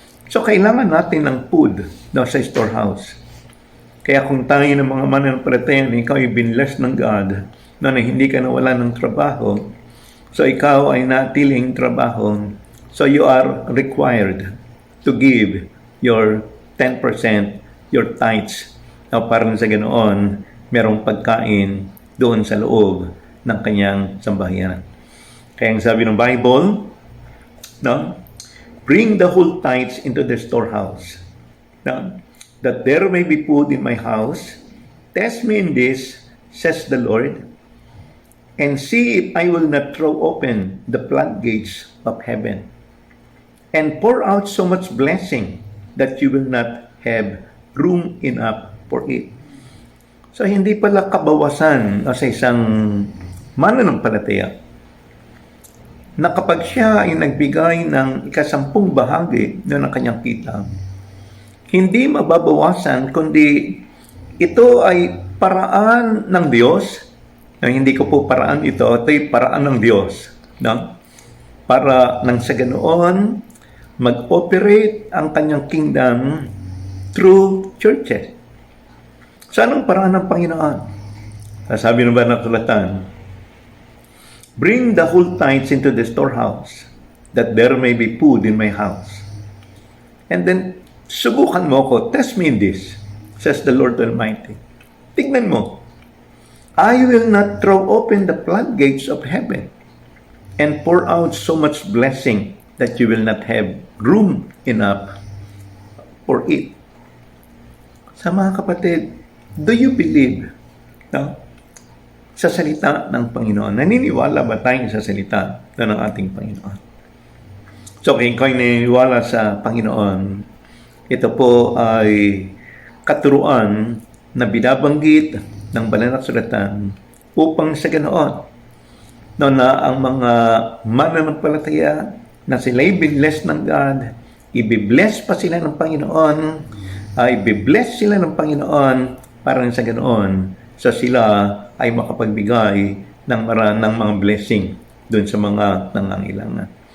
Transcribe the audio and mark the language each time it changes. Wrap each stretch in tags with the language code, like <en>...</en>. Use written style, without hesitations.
<tl>So, kailangan natin ng food sa storehouse. Kaya kung tayo ng mga mananampalataya, ikaw ay binless ng God, na hindi ka nawala ng trabaho, so ikaw ay natiling trabaho,</tl> <en>so you are required to give your 10%, your tithes,</en> <tl>para sa ganoon, merong pagkain doon sa loob ng kanyang sambahayan. Kaya ang sabi ng Bible, no?</tl> <en>Bring the whole tithes into the storehouse, no? That there may be food in my house. Test me in this, says the Lord, and see if I will not throw open the floodgates of heaven and pour out so much blessing that you will not have room enough for it.</en> <tl>So, hindi pala kabawasan sa isang mananampalataya na kapag siya ay nagbigay ng 10 bahagi ng kanyang kita, hindi mababawasan, kundi ito ay paraan ng Diyos. Hindi ko po paraan ito ay paraan ng Diyos. No? Para nang sa ganoon, mag-operate ang kanyang kingdom through churches. So, anong paraan ng Panginoon? Sabi ng Banal na Kasulatan,</tl> <en>Bring the whole tithes into the storehouse, that there may be food in my house. And then,</en> <tl>subukan mo ko,</tl> <en>test me in this, says the Lord Almighty.</en> <tl>Tignan mo,</tl> <en>I will not throw open the floodgates of heaven and pour out so much blessing that you will not have room enough for it.</en> <tl>Sa mga kapatid,</tl> <en>do you believe</en> <tl>sa salita ng Panginoon? Naniniwala ba tayo sa salita ng ating Panginoon? So, kung kayo naniniwala sa Panginoon, ito po ay katuruan na binabanggit ng banal na kasulatan upang sa ganoon na ang mga mananampalataya na sila'y binless ng God, ibibless pa sila ng Panginoon, ibibless sila ng Panginoon para sa ganoon sa sila ay makapagbigay ng mga blessing doon sa mga nangangailangan.</tl>